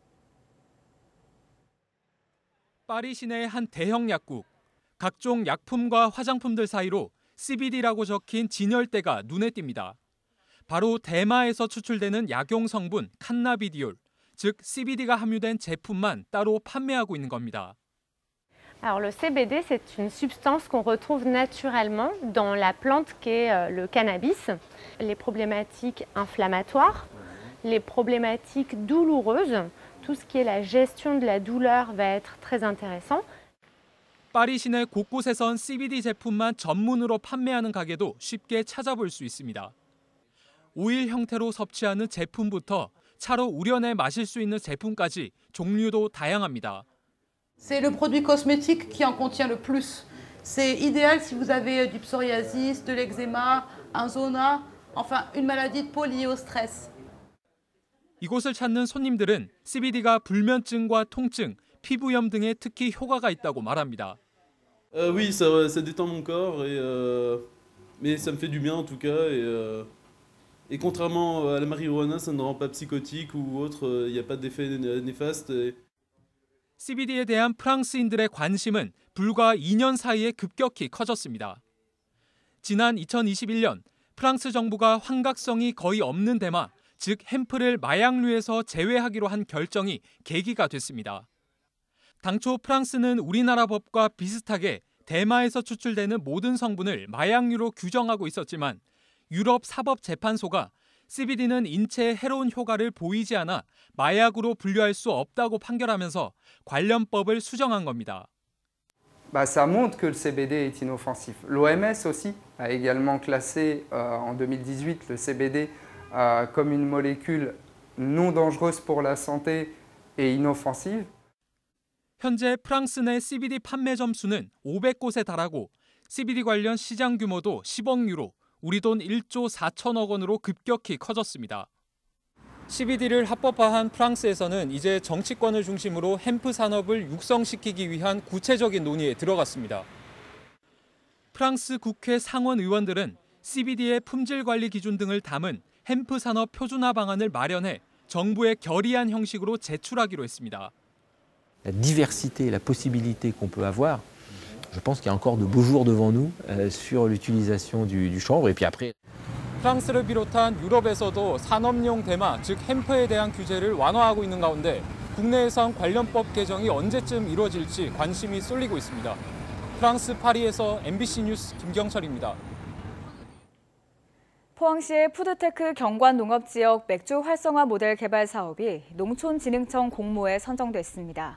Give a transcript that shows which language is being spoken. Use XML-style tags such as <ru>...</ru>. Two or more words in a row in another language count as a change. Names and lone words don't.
<ko>파리 시내의 한 대형 약국. 각종 약품과 화장품들 사이로 CBD라고 적힌 진열대가 눈에 띕니다. 바로 대마에서 추출되는 약용 성분 칸나비디올, 즉 CBD가 함유된 제품만 따로 판매하고 있는 겁니다.</ko> <fr>Alors le CBD, c'est une substance qu'on retrouve naturellement dans la plante qu'est le cannabis. Les problématiques inflammatoires, les problématiques douloureuses, tout ce qui est la gestion de la douleur va être très intéressant.</fr> <ko>파리 시내 곳곳에선 CBD 제품만 전문으로 판매하는 가게도 쉽게 찾아볼 수 있습니다. 오일 형태로 섭취하는 제품부터 차로 우려내 마실 수 있는 제품까지 종류도 다양합니다.</ko> <fr>C'est le produit cosmétique qui en contient le plus. C'est idéal si vous avez du psoriasis, de l'eczéma, un zona, enfin une maladie de peau liée au stress.</fr> <ko>이곳을 찾는 손님들은 CBD가 불면증과 통증, 피부염 등에 특히 효과가 있다고 말합니다.</ko> <fr>Oui, ça détend mon corps, mais ça me fait du bien en tout cas. Et contrairement à la marijuana, ça ne rend pas psychotique ou autre, il n'y a pas d'effet néfaste.</fr> <ko>CBD에 대한 프랑스인들의 관심은 불과 2년 사이에 급격히 커졌습니다. 지난 2021년 프랑스 정부가 환각성이 거의 없는 대마, 즉 햄프를 마약류에서 제외하기로 한 결정이 계기가 됐습니다. 당초 프랑스는 우리나라 법과 비슷하게 대마에서 추출되는 모든 성분을 마약류로 규정하고 있었지만 유럽 사법재판소가 CBD는 인체에 해로운 효과를 보이지 않아 마약으로 분류할 수 없다고 판결하면서 관련법을 수정한 겁니다.</ko> <fr>Ça montre que le CBD est inoffensif. L'OMS aussi a également classé en 2018 le CBD comme une molécule non dangereuse pour la santé et inoffensive.</fr> <ko>현재 프랑스 내 CBD 판매점 수는 500곳에 달하고 CBD 관련 시장 규모도 10억 유로, 우리 돈 1조 4천억 원으로 급격히 커졌습니다. CBD를 합법화한 프랑스에서는 이제 정치권을 중심으로 햄프 산업을 육성시키기 위한 구체적인 논의에 들어갔습니다. 프랑스 국회 상원 의원들은 CBD의 품질 관리 기준 등을 담은 햄프 산업 표준화 방안을 마련해 정부에 결의안 형식으로 제출하기로 했습니다.</ko> <fr>La diversité, la possibilité qu'on peut avoir, je pense qu'il y a encore de beaux jours devant nous sur l'utilisation du chanvre. Et puis après.</fr> <ko>프랑스를 비롯한 유럽에서도 산업용 대마, 즉 햄프에 대한 규제를 완화하고 있는 가운데 국내에선 관련법 개정이 언제쯤 이루어질지 관심이 쏠리고 있습니다. 프랑스 파리에서 MBC 뉴스 김경철입니다. 포항시의 푸드테크 경관 농업지역 맥주 활성화 모델 개발 사업이 농촌진흥청 공모에 선정됐습니다.</ko>